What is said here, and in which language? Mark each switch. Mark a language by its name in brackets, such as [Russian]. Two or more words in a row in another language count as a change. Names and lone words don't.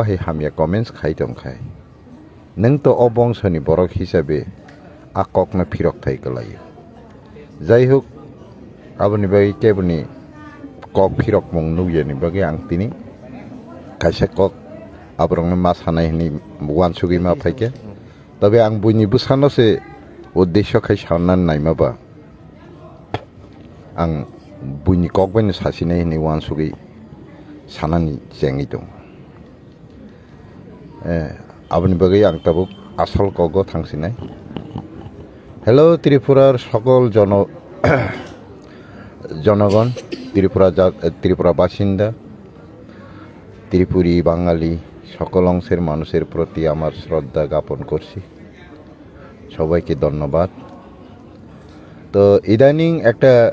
[Kok Borok] he hamya comments khai tongkhai nang to obongshoni borok hisabe akok na phirok thai kalayo jai hok aboni bai keboni kok phirok mong nuyani bagi ang tini kaisa kok abrong ma sanai ni wansugi ma phaike তবে ang buini busano se uddesho khai sanan naimaba ang buini kok bani sasinai ni wansugi sanani jengi dong aboni bagi ang tabuk asal kogo thangsinai [Bangla] hello ত্রিপুরার সকল জনগণ ত্রিপুরা বাসিন্দা ত্রিপুরী বাঙালি সকল অংশের মানুষের প্রতি আমার শ্রদ্ধা জ্ঞাপন করছি সবাইকে ধন্যবাদ তো ইদানিং একটা